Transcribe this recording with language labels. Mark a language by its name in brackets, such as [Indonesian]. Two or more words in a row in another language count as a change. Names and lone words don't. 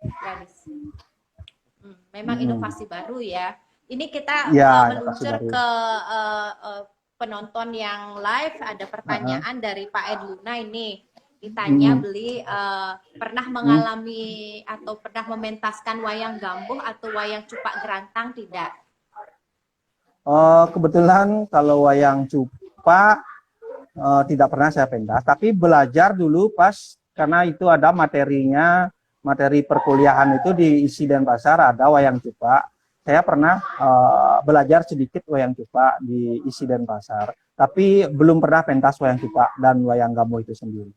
[Indonesian] Memang inovasi baru ya. Ini kita meluncur ke penonton yang live. Ada pertanyaan dari Pak Edluna ini. Ditanya, beli pernah mengalami atau pernah mementaskan wayang gambuh atau wayang cupak gerantang tidak? Kebetulan kalau wayang cupak tidak pernah saya pentas, tapi belajar dulu karena itu ada materinya, materi perkuliahan itu di Isi Denpasar ada wayang cupak. Saya pernah belajar sedikit wayang cupak di Isi Denpasar, tapi belum pernah pentas wayang cupak dan wayang gambuh itu sendiri.